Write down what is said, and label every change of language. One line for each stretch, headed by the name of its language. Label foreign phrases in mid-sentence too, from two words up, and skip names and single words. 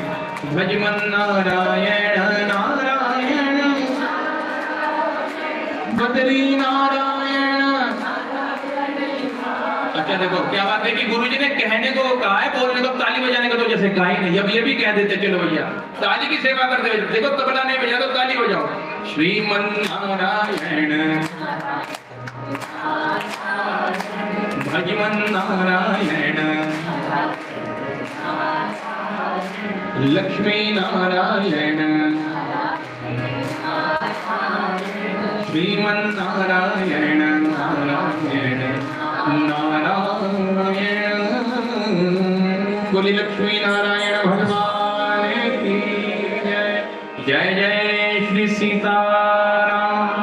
Hindi: भजमन नारायण नारायण बद्री नारायण। अच्छा देखो क्या बात है कि गुरुजी ने कहने को कहा है, बोलने को, ताली बजाने को तो जैसे कहा ही नहीं। अब ये भी कह देते चलो भैया ताली की सेवा करते हुए, देखो तबला नहीं बजा तो ताली बजाओ। श्रीमन नारायण भजमन नारायण लक्ष्मी नारायण श्रीमन नारायण नारायण नारायण। बोली लक्ष्मी नारायण भगवान की जय। जय जय श्री सीताराम।